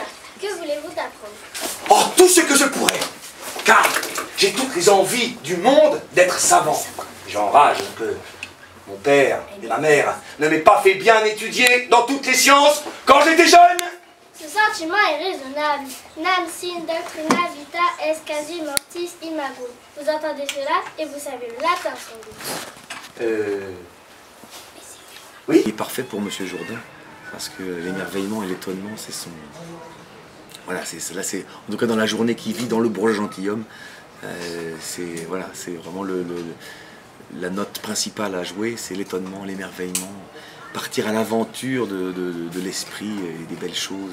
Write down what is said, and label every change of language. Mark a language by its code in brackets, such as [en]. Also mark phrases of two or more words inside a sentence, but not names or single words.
[fr] Que voulez-vous apprendre? Oh, tout ce que je pourrais. Car j'ai toutes les envies du monde d'être savant. J'enrage un peu. Mon père et ma mère ne m'aient pas fait bien étudier dans toutes les sciences quand j'étais jeune. Ce sentiment est raisonnable. [la] Nam sin doctrina vita est quasi mortis imago. [fr] Vous entendez cela et vous savez le latin sans doute. Oui. Il est parfait pour Monsieur Jourdain, parce que l'émerveillement et l'étonnement, c'est son... Voilà, c'est en tout cas dans la journée qu'il vit dans le bourgeois gentilhomme, c'est vraiment la note principale à jouer, c'est l'étonnement, l'émerveillement, partir à l'aventure de l'esprit et des belles choses.